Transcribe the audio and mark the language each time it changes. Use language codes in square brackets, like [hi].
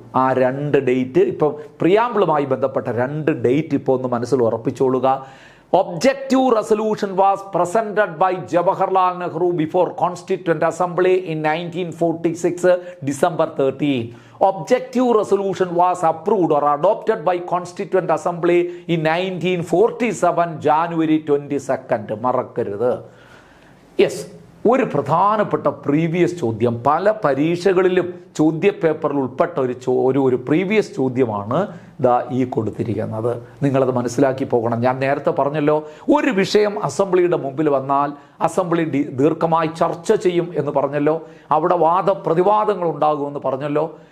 [ml] ആ 2 ഡേറ്റ് ഇപ്പം പ്രിയാമ്പിളുമായി ബന്ധപ്പെട്ട 2 ഡേറ്റ് ഇപ്പോൾ ഒന്ന് മനസ്സിൽ ഉറപ്പിച്ചോളുക. [en] Objective resolution was presented by Jawaharlal Nehru before Constituent Assembly in 1946 December 13. Objective resolution was approved or adopted by Constituent Assembly in 1947 January 22. [ml] മറക്കരുത്. Yes, ഒരു പ്രധാനപ്പെട്ട പ്രീവിയസ് ചോദ്യം, പല പരീക്ഷകളിലും ചോദ്യപേപ്പറിൽ ഉൾപ്പെട്ട ഒരു പ്രീവിയസ് ചോദ്യമാണ് ഈ കൊടുത്തിരിക്കുന്നത്. നിങ്ങളത് മനസ്സിലാക്കി പോകണം. ഞാൻ നേരത്തെ പറഞ്ഞല്ലോ, ഒരു വിഷയം അസംബ്ലിയുടെ മുമ്പിൽ വന്നാൽ അസംബ്ലി ദീർഘമായി ചർച്ച ചെയ്യും എന്ന് പറഞ്ഞല്ലോ, അവിടെ വാദപ്രതിവാദങ്ങൾ ഉണ്ടാകുമെന്ന് പറഞ്ഞല്ലോ.